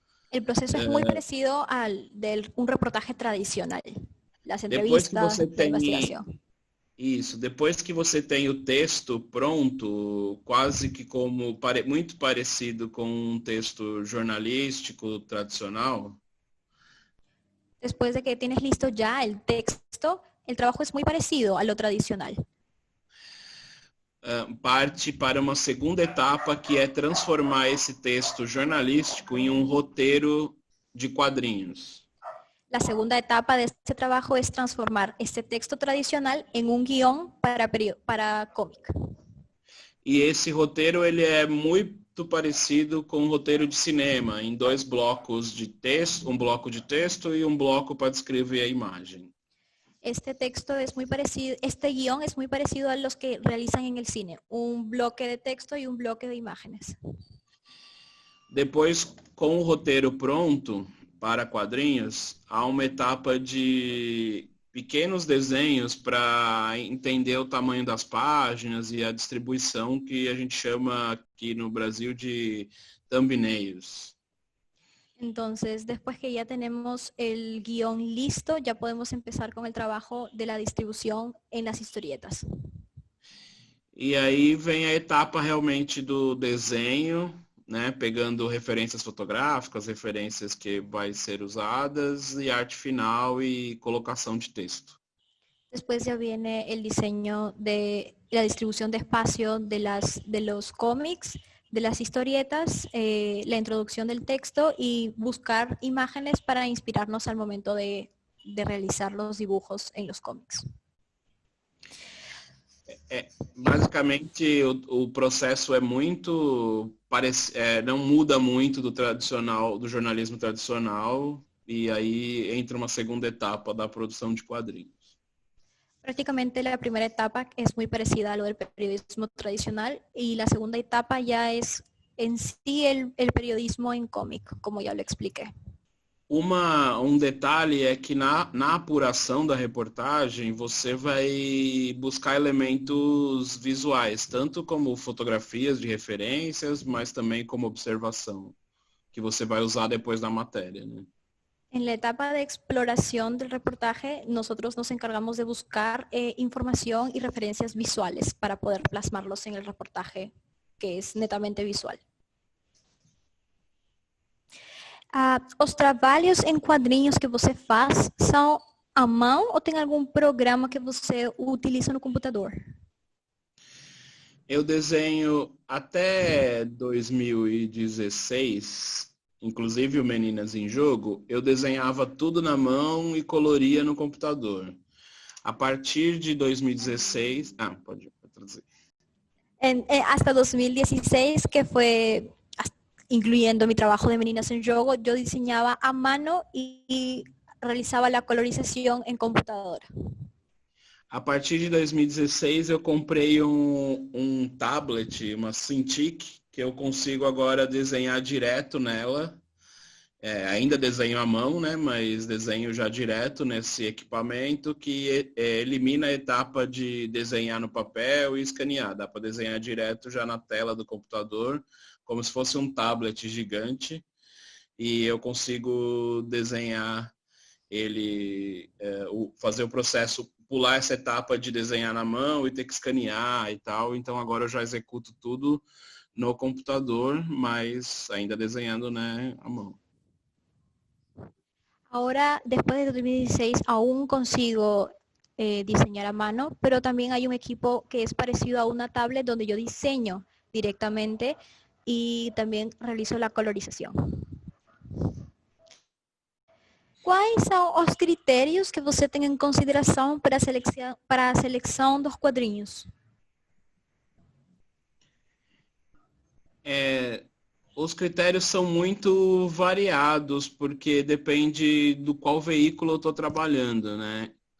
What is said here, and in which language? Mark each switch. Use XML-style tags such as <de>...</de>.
<es>El proceso es muy parecido al de un reportaje tradicional. Las entrevistas, la investigación.</es> <pt>Isso, depois que você tem o texto pronto, quase que muito parecido com um texto jornalístico tradicional.</pt> <es>Después de que tienes listo ya el texto, el trabajo es muy parecido a lo tradicional.</es> <pt>Parte para uma segunda etapa, que é transformar esse texto jornalístico em um roteiro de quadrinhos.</pt> <es>La segunda etapa de este trabajo es transformar este texto tradicional en un guión para cómic.</es> <pt>E esse roteiro ele é muito parecido com um roteiro de cinema, em 2 blocos de texto, um bloco de texto e um bloco para descrever a imagem.</pt> <es>Este texto es muy parecido, este guión es muy parecido a los que realizan en el cine, un bloque de texto y un bloque de imágenes.</es> <pt>Depois, com o roteiro pronto para quadrinhos, há uma etapa de pequenos desenhos para entender o tamanho das páginas e a distribuição que a gente chama aqui no Brasil de thumbnails.</pt> <es>Entonces, después que ya tenemos el guión listo, ya podemos empezar con el trabajo de la distribución en las historietas.</es> <pt>E aí vem a etapa realmente do desenho, né, pegando referências fotográficas, referências que vai ser usadas, e arte final e colocação de texto.</pt> <es>Después ya viene el diseño de la distribución de espacio de los cómics, de las historietas, la introducción del texto y buscar imágenes para inspirarnos al momento de realizar los dibujos en los cómics.</es> <pt>Basicamente, o processo é muito não muda muito do jornalismo tradicional, e aí entra uma segunda etapa da produção de quadrinhos.</pt> <es>Prácticamente la primera etapa es muy parecida a lo del periodismo tradicional y la segunda etapa ya es en sí el periodismo en cómic, como ya lo expliqué.</es> <pt>Detalhe é que na apuração da reportagem você vai buscar elementos visuais, tanto como fotografias de referências, mas também como observação, que você vai usar depois na matéria, né?</pt> <es>En la etapa de exploración del reportaje, nosotros nos encargamos de buscar información y referencias visuales para poder plasmarlos en el reportaje, que es netamente visual.</es> <pt>Os trabalhos em quadrinhos que você faz são à mão ou tem algum programa que você utiliza no computador? Eu desenho até 2016, inclusive o Meninas em Jogo, eu desenhava tudo na mão e coloria no computador. A partir de 2016... pode traduzir.</pt> <es>Hasta 2016, que fue, incluyendo mi trabajo de Meninas en Jogo, yo diseñaba a mano y realizaba la colorización en computadora.</es> <pt>A partir de 2016 eu comprei um tablet, uma Cintiq, que eu consigo agora desenhar direto nela. Ainda desenho à mão, né? Mas desenho já direto nesse equipamento que elimina a etapa de desenhar no papel e escanear. Dá para desenhar direto já na tela do computador, como se fosse um tablet gigante. E eu consigo desenhar ele, fazer o processo, pular essa etapa de desenhar na mão e ter que escanear e tal. Então agora eu já executo tudo no computador, mas ainda desenhando, né, à mão.</pt> <es>Ahora, después de 2016, aún consigo diseñar a mano, pero también hay un equipo que es parecido a una tablet donde yo diseño directamente y también realizo la colorización.</es> <pt>Quais são os critérios que você tem em consideração para a seleção dos quadrinhos? Os critérios são muito variados, porque depende do qual veículo eu estou trabalhando, né?</pt>